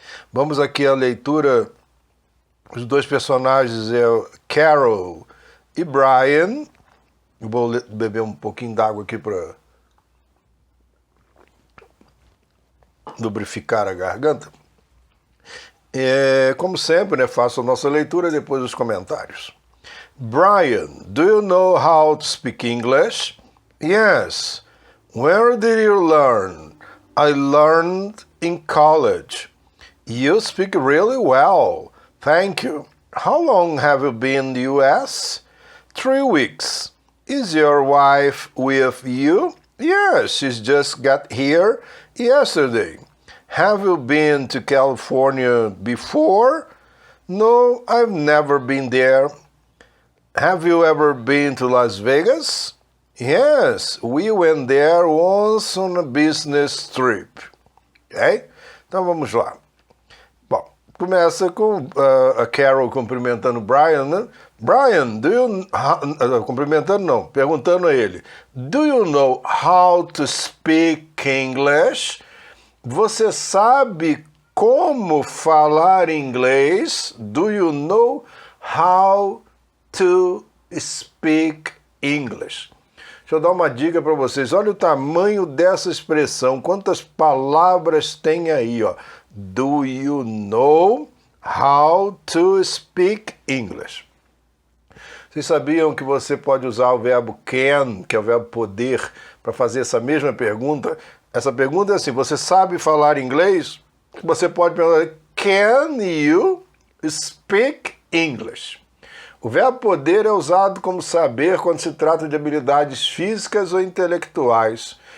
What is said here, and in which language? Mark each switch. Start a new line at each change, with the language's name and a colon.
Portuguese: Vamos aqui à leitura. Os dois personagens é Carol e Brian. Eu vou beber um pouquinho d'água aqui para lubrificar a garganta. Como sempre, né, faço a nossa leitura e depois os comentários.
English: Brian, do you know how to speak English? Yes. Where did you learn? I learned in college. You speak really well. Thank you. How long have you been in the US? 3 weeks. Is your wife with you? Yes, she's just got here yesterday. Have you been to California before? No, I've never been there. Have you ever been to Las Vegas? Yes, we went there once on a business trip.
Portuguese: Ok? Então vamos lá. Bom, começa com a Carol cumprimentando o Brian, né? Brian, cumprimentando não, perguntando a ele.
English: Do you know how to speak English?
Portuguese: Você sabe como falar inglês?
English: Do you know how to speak English?
Portuguese: Deixa eu dar uma dica para vocês. Olha o tamanho dessa expressão. Quantas palavras tem aí, ó.
English: Do you know how to speak English?
Portuguese: Vocês sabiam que você pode usar o verbo can, que é o verbo poder, para fazer essa mesma pergunta? Essa pergunta é assim, você sabe falar inglês? Você pode perguntar,
English: can you speak English?
Portuguese: O verbo poder é usado como saber quando se trata de habilidades físicas ou intelectuais.